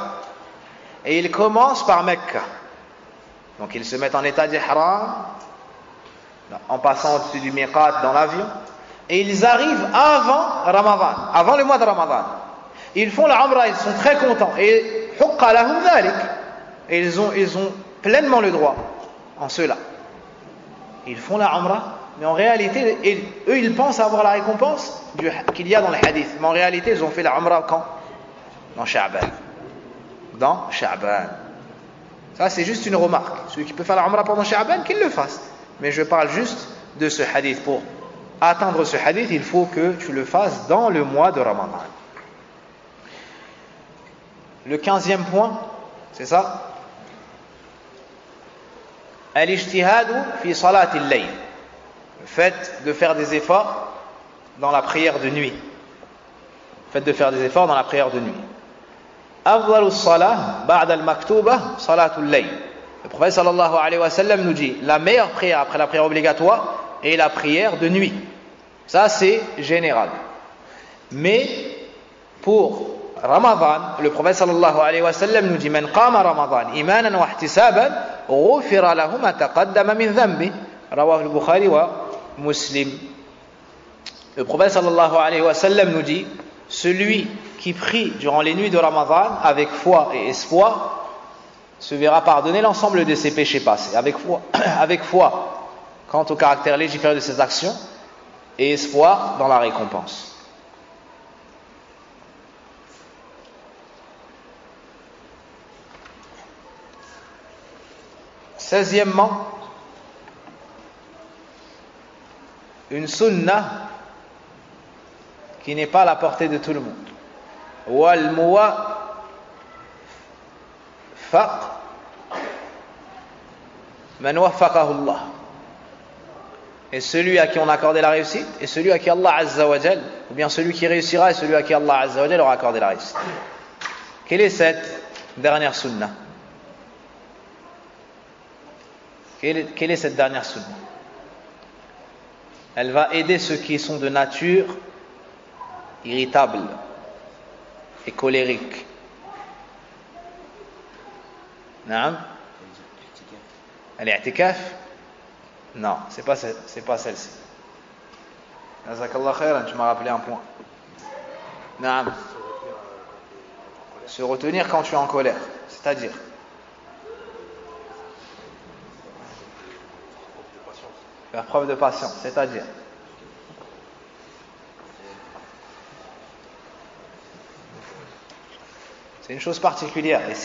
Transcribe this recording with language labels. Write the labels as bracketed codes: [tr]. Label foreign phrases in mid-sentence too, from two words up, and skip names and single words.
[fr] Et ils commencent par Mecca. Donc ils se mettent en état d'ihram, en passant au-dessus du miqat dans l'avion. Et ils arrivent avant Ramadan, avant le mois de Ramadan. Ils font la umrah, ils sont très contents. [ar] Et حق لهم ذلك. [fr] Et ils ont pleinement le droit en cela. Ils font la umrah, mais en réalité, eux ils pensent avoir la récompense qu'il y a dans le hadith. Mais en réalité, ils ont fait la umrah quand? Dans Sha'ban. Dans Sha'ban. Ça, c'est juste une remarque. Celui qui peut faire la umrah pendant Sha'ban, qu'il le fasse. Mais je parle juste de ce hadith. Pour atteindre ce hadith, il faut que tu le fasses dans le mois de Ramadan. Le 15e point, c'est ça? [ar] الاجتهاد في صلاة الليل. [fr] Le fait de faire des efforts dans la prière de nuit. Le fait de faire des efforts dans la prière de nuit. [ar] أفضل الصلاة بعد المكتوبة صلاة الليل. [fr] Le prophète [ar] صلى الله عليه وسلم [fr] nous dit la meilleure prière après la prière obligatoire est la prière de nuit. Ça c'est général. Mais pour Ramadan, le prophète [ar] صلى الله عليه وسلم [fr] nous dit [ar] من قام رمضان إيمانا واحتسابا غفر له ما تقدم من ذنبه. رواه البخاري ومسلم. [fr] Le prophète [ar] صلى الله عليه وسلم [fr] nous dit celui qui prie durant les nuits de Ramadan avec foi et espoir se verra pardonner l'ensemble de ses péchés passés. Avec foi quant au caractère légiféré de ses actions et espoir dans la récompense. Seizièmement, une sunnah qui n'est pas à la portée de tout le monde. [ar] والموفق من وفقه الله. [fr] Et celui à qui on a accordé la réussite, et celui à qui Allah [ar] عز وجل, [fr] ou bien celui qui réussira et celui à qui Allah [ar] عز وجل [fr] aura accordé la réussite. Quelle est cette dernière sunnah? Quelle est cette dernière sunnah? Elle va aider ceux qui sont de nature irritable et colérique. [ar] نعم؟ الاعتكاف? [fr] Non, c'est pas celle-ci. [ar] جزاك الله خيرا, [fr] tu m'as rappelé un point. Naam. Se retenir quand tu es en colère, c'est-à-dire faire preuve de patience, c'est-à-dire c'est une chose particulière ici.